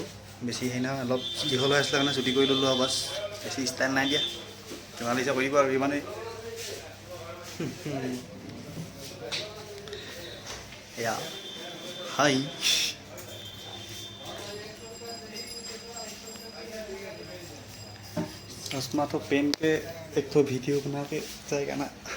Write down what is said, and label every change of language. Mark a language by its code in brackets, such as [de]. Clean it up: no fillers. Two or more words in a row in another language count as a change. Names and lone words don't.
[as] বেছি হেৰি নহয় অলপ দীঘল হৈ আছিলে কাৰণে চুটি কৰি ল'লোঁ আৰু বাছ বেছি ষ্টাইল নাই দিয়া যিমান ইচ্ছা কৰিব আৰু ইমানেই এয়া हाय [hi] चश्मा तो पहन के एक तो वीडियो बना के जाएगा ना